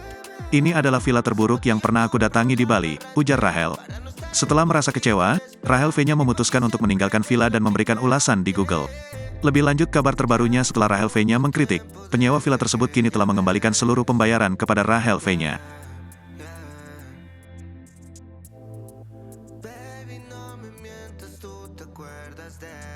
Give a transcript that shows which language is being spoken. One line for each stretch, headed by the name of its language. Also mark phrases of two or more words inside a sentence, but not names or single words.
Indonesian: Ini adalah villa terburuk yang pernah aku datangi di Bali," ujar Rahel. Setelah merasa kecewa, Rahel V-nya memutuskan untuk meninggalkan villa dan memberikan ulasan di Google. Lebih lanjut kabar terbarunya setelah Rahel V-nya mengkritik, penyewa villa tersebut kini telah mengembalikan seluruh pembayaran kepada Rahel V-nya.
Spanish: Baby, no me mientas, tú te acuerdas de